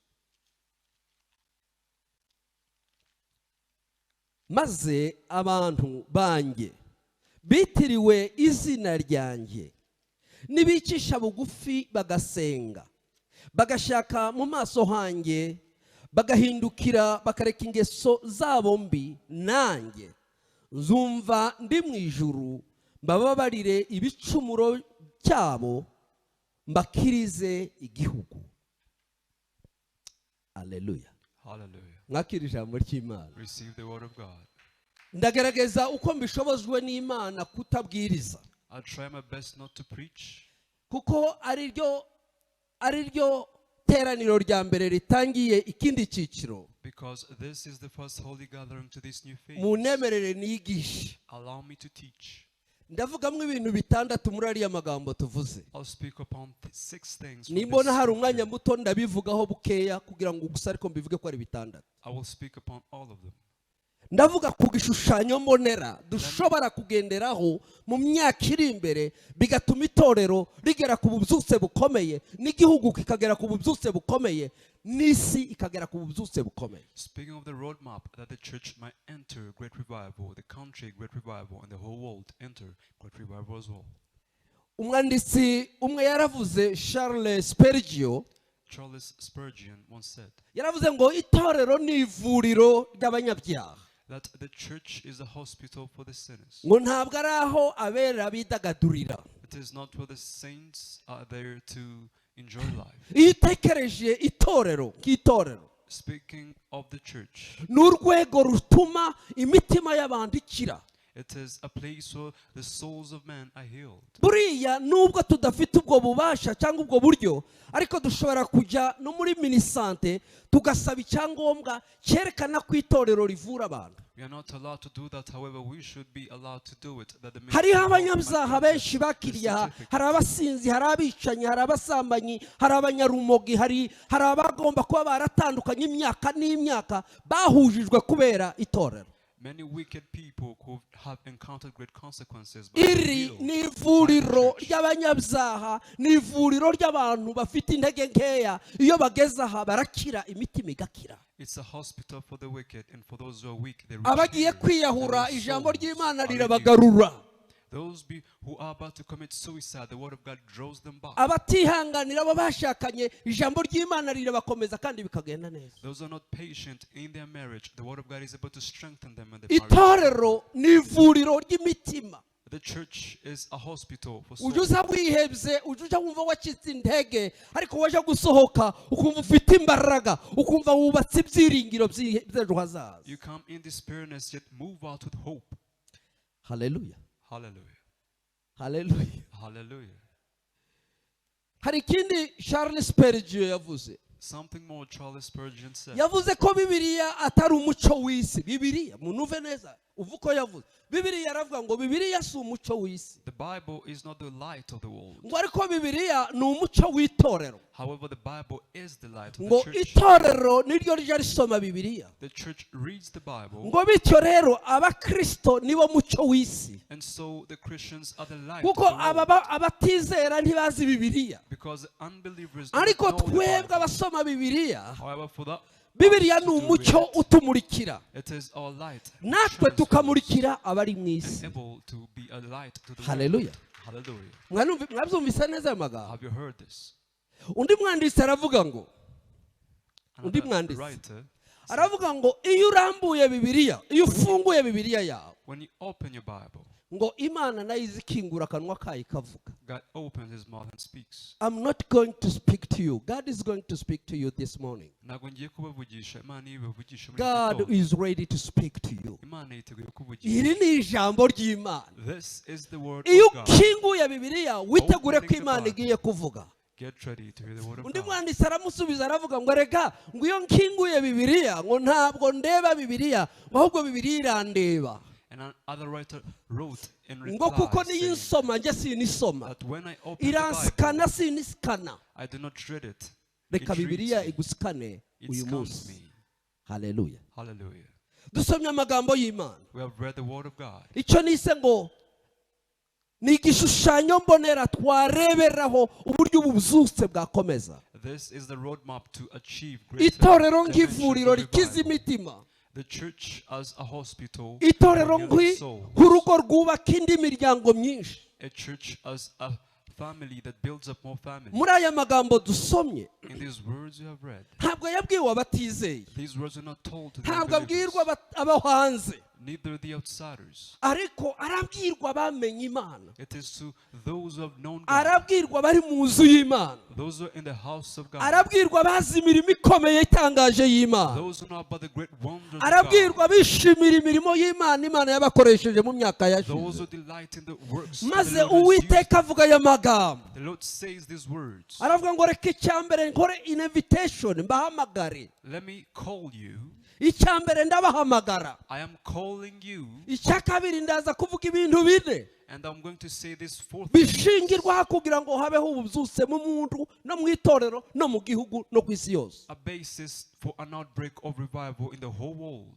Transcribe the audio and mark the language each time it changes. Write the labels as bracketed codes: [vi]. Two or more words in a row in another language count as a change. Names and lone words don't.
[rw] Maze abantu banjye bitiriwe izina ryanjye nibicisha bugufi bagasenga bagashaka mu maso hanjye bagahindukira bakareka ingeso zabo mbi, nanjye nzumva ndi mu ijuru mbababarire ibicumuro cyabo mbakirize igihugu. Haleluya. Mwakira ijambo ry'Imana. [en] Receive the word of God. [rw] Ndagerageza uko mbishobozwe n'Imana kutabwiriza. [en] I'll try my best not to preach. [rw] Kuko ari ryo teraniro rya mbere ritangiye ikindi cyiciro. [en] Because this is the first holy gathering to this new faith. [rw] Munemerere niyigishe. [en] Allow me to teach. [rw] Ndavugamwe ibintu bitandatu muri ariya magambo tuvuze. [en] I'll speak upon 6 things. [rw] Nimbona hari umwanya muto ndabivugaho bukeya kugira ngo gusa ariko mbivuge ko ari bitandatu. [en] I will speak upon all of them. [rw] Ndavuga ku gishushanyo mbonera dushobora kugenderaho mu myaka iri imbere bigatuma itorero rigera ku bubyutse bukomeye n'igihugu kikagera ku bubyutse bukomeye n'isi ikagera ku bubyutse bukomeye. [en] Speaking of the roadmap that the church might enter great revival, the country great revival, and the whole world enter great revival as well. [rw] Umwanditsi umwe yaravuze Charles Spurgeon [en] once said, [rw] yaravuze ngo itorero ni ivuriro ry'abanyabyaha. [en] That the church is a hospital for the sinners. [rw] Ngo ntabwo ari aho abera bidagadurira. [en] It is not where the saints are there to enjoy life. [rw] Iyo utekereje itorero nk'itorero, [en] speaking of the church, [rw] n'urwego rutuma imitima y'abantu ikira. [en] It is a place where the souls of men are healed. [rw] Buriya nubwo tudafite ubwo bubasha cyangwa ubwo buryo, ariko dushobora kujya no muri minisante tugasaba icyangombwa cyerekana ko itorero rivura abantu. [en] We are not allowed to do that, however we should be allowed to do it. [rw] Hari abanyabyaha benshi bakiriye, hari abasinzi, hari abicanyi, hari abasambanyi, hari abanyarumogi, hari abagomba kuba baratandukanye imyaka n'imyaka bahujijwe kubera itorero. [en] Many wicked people who have encountered great consequences. [rw] Iri ni ivuriro ry'abanyabyaha, ni ivuriro ry'abantu bafite intege nkeya, iyo bageze aha barakira imitima igakira. [en] It's a hospital for the wicked, and for those who are weak they [rw] abagiye kwiyahura ijambo ry'Imana rirabagarura. [en] Those who are about to commit suicide, the word of God draws them back. [rw] Abatihanganira abo bashakanye ijambo ry'Imana rirabakomeza kandi bikagenda neza. [en] Those who are not patient in their marriage, the word of God is able to strengthen them in their marriage. [rw] Itorero ni ivuriro ry'imitima. [en] The church is a hospital for souls. [rw] Ujuza wihebye, ujuza wumva wacitse intege, ariko waje gusohoka ukumva ufite imbaraga, ukumva wubatse ibyiringiro by'ejo hazaza. [en] You come in despairiness yet move out with hope. Hallelujah. Hallelujah. Hallelujah. Hallelujah. [rw] Hari ikindi Charles Spurgeon yavuze. [en] Something more Charles Spurgeon said. [rw] Yavuze ko Bibiliya atari umucyo w'isi. Bibiliya munuve neza uvuko yavuze. Bibiliya yaravuga ngo Bibiliya si umucyo w'isi. [en] The Bible is not the light of the world. [rw] Ngo ariko Bibiliya ni umucyo w'itorero. [en] However, the Bible is the light of the [rw] ngo [en] church. [rw] Itorero niryo rije risoma Bibiliya. [en] The church reads the Bible. [rw] Ngo bityo rero abakristo nibo mucyo w'isi. [en] And so the Christians are the light [rw] kuko [en] of the world. [rw] abatizera ntibazi Bibiliya. [en] Because unbelievers don't [rw] ariko [en] know the [rw] twebwe [en] Bible. [rw] abasoma Bibiliya, [en] However, for that [rw] Bibiliya ni umucyo utumurikira. [en] it is our light. [rw] Natwe tukamurikira abari mu isi. [en] Able to be a light to the Hallelujah. world. Hallelujah. [rw] Mwabyumvise neza aya magambo? [en] Have you heard this? [rw] Undi mwanditsi aravuga ngo, undi mwanditsi aravuga ngo iyo urambuye Bibiliya, iyo ufunguye Bibiliya yawe, [en] when you open your Bible, [rw] ngo Imana nayo izikingura akanwa kayo ikavuga. [en] God opens his mouth and speaks. I'm not going to speak to you. God is going to speak to you this morning. God is ready to speak to you. [rw] Iri ni ijambo ry'Imana. [en] This is the word [rw] Iyo [en] of God. [rw] ukinguye Bibiliya witegure ko Imana igiye kuvuga. [en] Get ready to hear the word of [rw] Undi [en] God. [rw] mwanditsi aramusubiza aravuga ngo reka ngo iyo nkinguye Bibiliya ngo ntabwo ndeba Bibiliya ahubwo Bibiliya irandeba. [en] And another writer wrote in [rw] ngo kuko [en] reply [rw] niyo [en] saying [rw] nsoma njye sinisoma [en] that when I open the [rw] iransikana [en] Bible, [rw] sinisikana [en] I do not read it. [rw] reka [en] It [rw] bibiliya [en] reads me. [rw] igusikane [en] It [rw] uyu [en] scans [rw] munsi [en] me. [rw] haleluya [en] Hallelujah. [rw] dusomye amagambo y'Imana [en] We have read the word of God. [rw] icyo nise ngo ni igishushanyo mbonera twareberaho uburyo ububyutse bwakomeza [en] This is the roadmap to achieve greater [rw] itorero [en] dimensions [rw] nk'ivuriro [en] of [rw] rikiza [en] revival. [rw] imitima [en] The church as a hospital [rw] itorero [en] for healing souls. [rw] nk'urugo rwubaka indi miryango myinshi [en] A church as a family that builds up more families. [rw] muri aya magambo dusomye [en] In these words you have read, [rw] ntabwo yabwiwe abatizeye [en] these words are not told to the [rw] ntabwo [en] unbelievers, [rw] abwirwa abo hanze [en] neither the outsiders. [rw] ariko arabwirwa abamenye imana [en] It is to those who have known God, [rw] arabwirwa abari mu nzu y'imana [en] those who are in the house of God, [rw] arabwirwa abazi imirimo ikomeye itangaje y'imana [en] those who know about the great wonders of [rw] arabwirwa [en] God, [rw] bishimira imirimo y'imana imana yabakoresheje mu myaka [en] those [rw] yashize [en] who delight in the works [rw] maze [en] that the Lord has used. [rw] uwiteka avuga aya magambo [en] The Lord says these words. [rw] aravuga ngo reka icyambere nkore invitation mbahamagare [en] Let me call you. [rw] icyambere ndabahamagara [en] I am calling you, [rw] icya kabiri ndaza kuvuga ibintu bine [en] and I'm going to say this fourth thing [rw] bishingirwaho kugira ngo habeho ububyutse mu muntu no mu itorero no mu gihugu no ku isi yose [en] a basis for an outbreak of revival in the whole world.